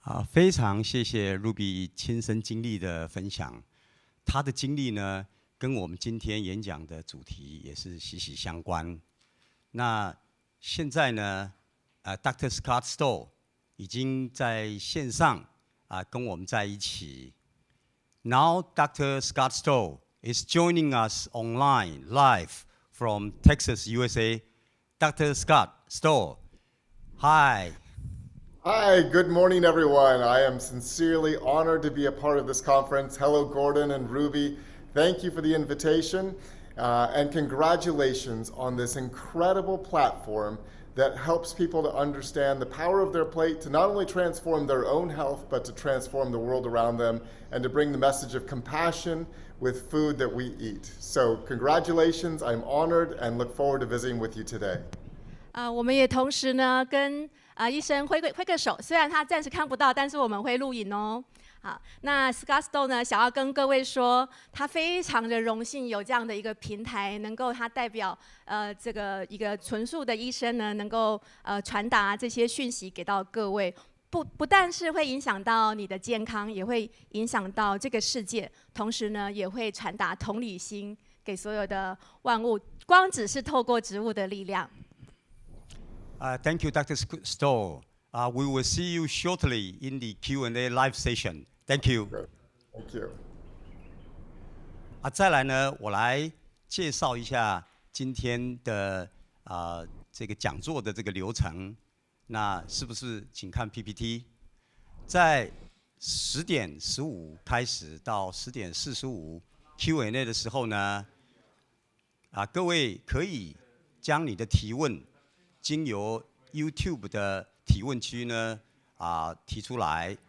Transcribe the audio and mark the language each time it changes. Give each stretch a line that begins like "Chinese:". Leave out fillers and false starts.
Chinese: 非常谢谢 Ruby 亲身经历的分享，她的经历呢，跟我们今天演讲的主题也是息息相关。那现在呢，Dr. Scott Stoll 已经在线上跟我们在一起。
English: Now Dr. Scott Stoll is joining us online live from Texas, USA. Dr. Scott Stoll, hi. Hi, good morning, everyone. I am sincerely honored to be a part of this conference. Hello, Gordon and Ruby. Thank you for the invitation. And congratulations on this incredible platform that helps people to understand the power of their plate to not only transform their own health, but to transform the world around them and to bring the message of compassion with food that we eat. So congratulations, I'm honored and look forward to visiting with you today.
Chinese: 我们也同时呢跟医生挥个手，虽然他暂时看不到，但是我们会录影哦。好，那 Scott Stoll 呢，想要跟各位说，他非常的荣幸有这样的一个平台，能够他代表这个一个纯素的医生呢，能够传达这些讯息给到各位。不但是会影响到你的健康，也会影响到这个世界，同时呢，也会传达同理心给所有的万物。光只是透过植物的力量。
English: Thank you, Dr. Stoll. We will see you shortly in the Q&A live session. Thank you. Thank you.
Chinese: 再来呢，我来介绍一下今天的这个讲座的这个流程。那是不是请看 PPT？ 在10点15开始到10点45 Q&A 的时候呢，各位可以将你的提问经由 YouTube 的提问区呢提出来。